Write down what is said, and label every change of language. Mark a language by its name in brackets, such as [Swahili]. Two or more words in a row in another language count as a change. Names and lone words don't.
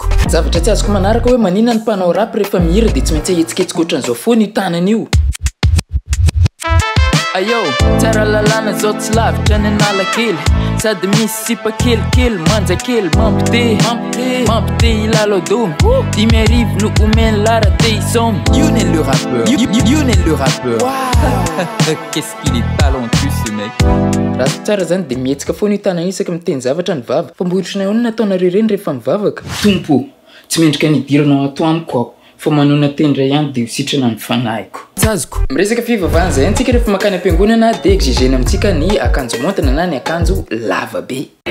[Malagasy] Zavatra tsy azoko manaraka hoe maninona ny mpanao rap rehefa mihira dia tsy maintsy ahetsiketsiky ohatran'izao foana io tanany io. Ayo, tsara lalana zao tsy lavitra ny Analakely sady misy sipa kelikely manja kely mampite ilaladomy 10 arivo no omeny lara te isomy. [French] Lionel le rappeur. Qu'est-ce qu'il est talentueux ce mec. [Malagasy] Raha tsara zany dia mihetsika foana io tanany isaka miteny zavatra ny vava fa mbohitrina ihany nataonareo ireny rehefa mivavaka. Tompo, tsy mendrika nidirana ato amiko aho fa manona tendra ihany dia hositrana ny fanahiko. Tsazoko. Miresaka fivavahana izay antsika rehefa makany am-piangonana dia exigena amintsika ny akanjo montina na ny akanjo lava be.